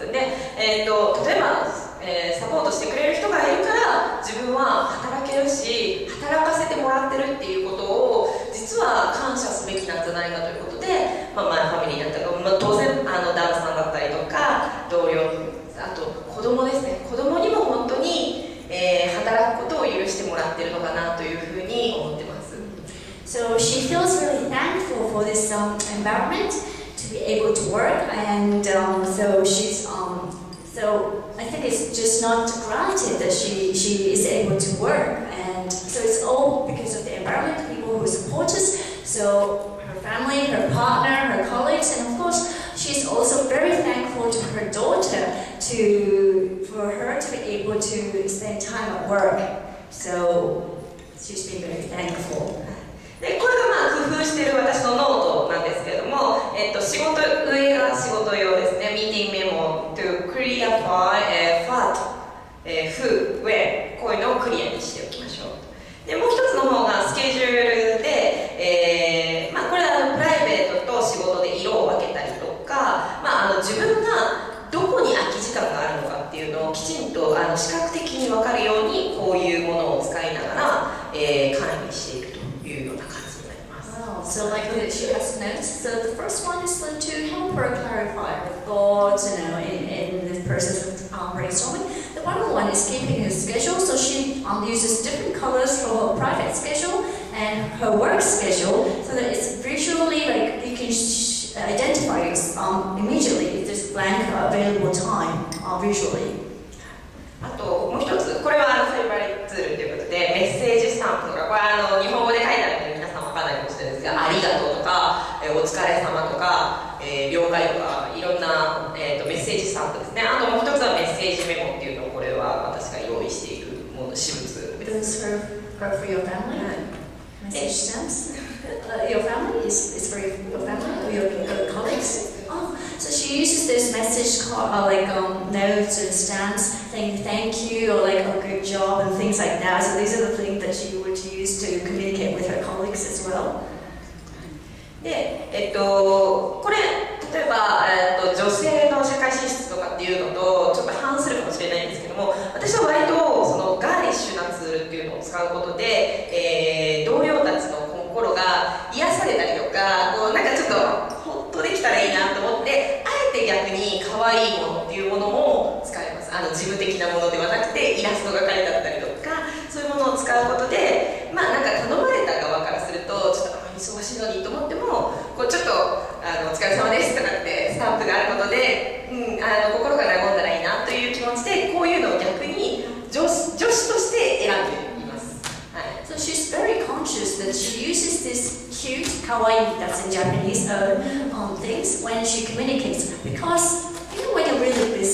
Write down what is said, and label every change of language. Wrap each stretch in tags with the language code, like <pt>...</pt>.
<ja>で、例えば、サポートしてくれる人がいるから自分は働けるし、働かせてもらってるっていうことを実は感謝すべきなんじゃないかということで、ファミリーだったり、当然旦那さんだったりとか同僚、あと子供ですね、子供にも本当に、働くことを許してもらってるのかなというふうに思ってます。</ja> <en>So she feels really thankful for this environment to be able to work, and so she's so I think it's just not granted that she is able to work, and so it's all because of the environment, people who support us. So her family, her partner, her colleagues, and of course she's also very thankful to her daughter for her to be able to spend time at work. So she's been very thankful.</en> <ja>でこれが工夫している私のノートなんですけれども、上が仕事用ですね、</ja> <en>Meeting Memo to Clear Fat Who Where</en> <ja>こういうのをクリアにしておきましょう。でもう一つの方がスケジュールで、これはプライベートと仕事で色を分けたりとか、自分がどこに空き時間があるのかっていうのをきちんと視覚的に分かるようにこういうものを使いながら、管理していくというような感じになります。</ja> <en>Wow, so like she has notes. So the first one is to help her clarify her thoughts, in the process of brainstorming. The other one is keeping her schedule. So she uses different colors for her private schedule and her work schedule, so that it's visually like you can identify immediately if there's blank available time visually.</en> <ja>あともう一つ、これはフェイバリットツールということでメッセージスタンプとか、これは日本語で書いてあるので皆さん分からないかもしれないですが、ありがとうとか、お疲れ様とか、了解とか、いろんな、メッセージスタンプですね。あともう一つはメッセージメモっていうのを、これは私が用意しているもの、私物です。</ja> <en>For your family? Message stamps? Your family is for your family or your colleagues? Oh, so she uses this message notes and stamps saying thank you or like a good job and things like that. So these are the things that she would use to communicate with her colleagues as well.</en> <ja>で、これ例えば、女性の社会進出とかっていうのとちょっと反するかもしれないんですけども、私は割とそのガーリッシュなツールっていうのを使うことで、同僚たちの心が癒されたりとか、なんかちょっとホッとできたらいいなと思って、あえて逆に可愛いものっていうものも使います。事務的なものではなくてイラストが描いてあったりとか、そういうものを使うことで、なんか頼まれた側からするとちょっと忙しいのにと思っても、ちょっとお疲れ様ですとかってスタンプがあることで、心が和んだらいいなという気持ちで、こういうのを逆に女子として選んでいます。</ja> <en>So she's very conscious that she uses this cute kawaii, that's in Japanese, things when she communicates, because when you're really busy</en>